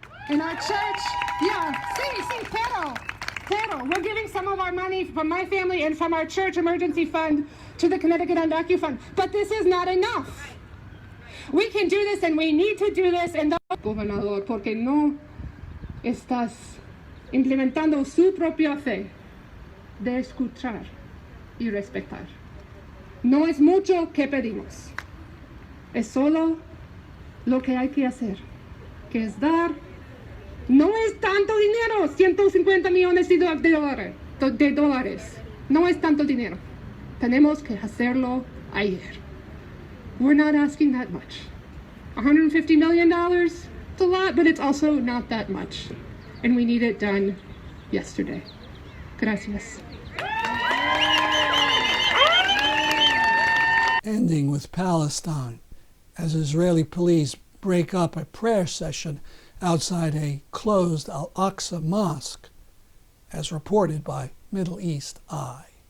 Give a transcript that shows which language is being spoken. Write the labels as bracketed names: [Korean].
[English] in our church, pero, we're giving some of our money from my family and from our church emergency fund to the Connecticut Undocumented Fund, but this is not enough. We can do this and we need to do this. [Spanish] And gobernador, porque no estás implementando su propia fe de escuchar y respetar. No es mucho que pedimos, es solo lo que hay que hacer, que es dar. No es tanto dinero, 150 millones de dólares. No es tanto dinero. Tenemos que hacerlo ayer. [English] We're not asking that much. $150 million, it's a lot, but it's also not that much. And we need it done yesterday. [Spanish] Gracias. [English] Ending with Palestine, as Israeli police break up a prayer session outside a closed al-Aqsa mosque, as reported by Middle East Eye.